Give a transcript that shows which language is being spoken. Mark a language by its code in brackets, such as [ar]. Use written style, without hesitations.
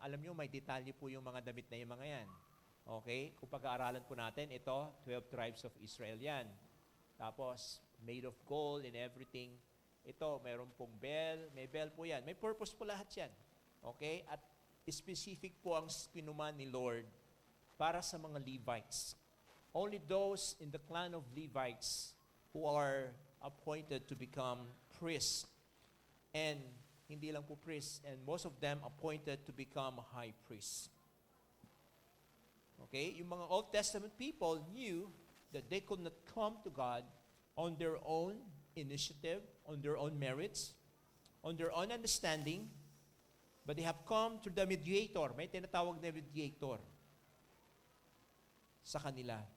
[tl] Alam nyo, may detalye po yung mga damit na yung mga yan. Okay? Kung pag-aaralan po natin, ito, [en] 12 tribes of Israel [tl] yan. [en] Tapos, made of gold and everything. [tl] Ito, mayroon pong bell. May bell po yan. May purpose po lahat yan. Okay? At specific po ang pinuman ni Lord para sa mga Levites. [en] Only those in the clan of Levites who are appointed to become priests. And [tl] hindi lang po [en] priests, and most of them appointed to become high priests. Okay? Yung mga Old Testament people knew that they could not come to God on their own initiative, on their own merits, on their own understanding, but they have come through the mediator. [tl] May tinatawag na mediator sa kanila.